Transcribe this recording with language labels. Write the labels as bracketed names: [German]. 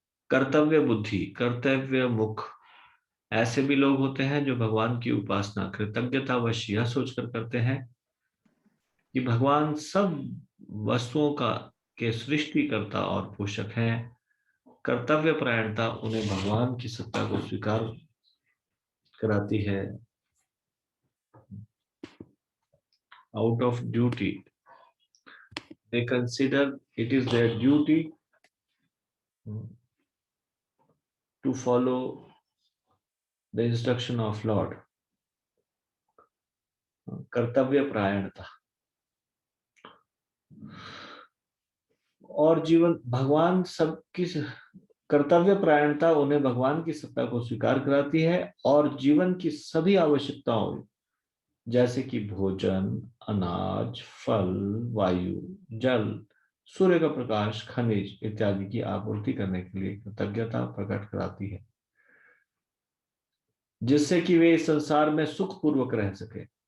[Hindi] कर्तव्य बुद्धि, कर्तव्य मुख, ऐसे भी लोग होते हैं जो भगवान की उपासना कृतज्ञतावश यह सोचकर करते हैं कि भगवान सब वस्तुओं का के सृष्टिकर्ता और पोषक हैं। कर्तव्य परायणता उन्हें भगवान की सत्ता को स्वीकार कराती है। [English] Out of duty they consider it is their duty to follow the instruction of Lord. [Hindi] कर्तव्य परायणता और जीवन भगवान सबकी कर्तव्य परायणता उन्हें भगवान की सत्ता को स्वीकार कराती है और जीवन की सभी आवश्यकताओं जैसे कि भोजन, अनाज, फल, वायु, जल, सूर्य का प्रकाश, खनिज इत्यादि की आपूर्ति करने के लिए कृतज्ञता प्रकट कराती है, जिससे कि वे इस संसार में सुख पूर्वक रह सके।